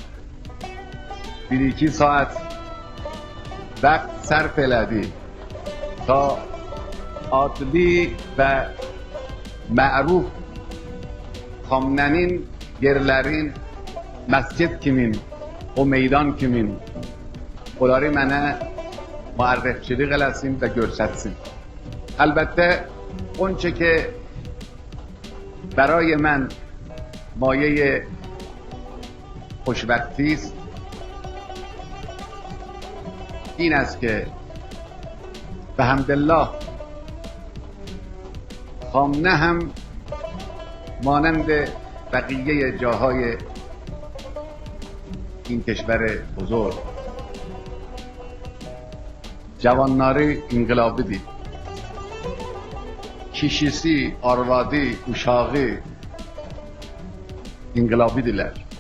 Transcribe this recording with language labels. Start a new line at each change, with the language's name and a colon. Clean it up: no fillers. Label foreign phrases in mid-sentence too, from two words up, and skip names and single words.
Azerbaijani: 1-2 saat vaxt sərf elədi ta adli və məruf Xamnənin yerlərin məscid kimin, o meydan kimin, onları mənə müərrifçilik eləsin və görsətsin. Əlbəttə,
Persian: اونچه که برای من مایه خوشبختی است این است که به حمدالله خامنه هم مانند بقیه جاهای این کشور بزرگ جوانları انقلابی
Azerbaijani: kişisi, arvadı, uşağı inqilabidirlər.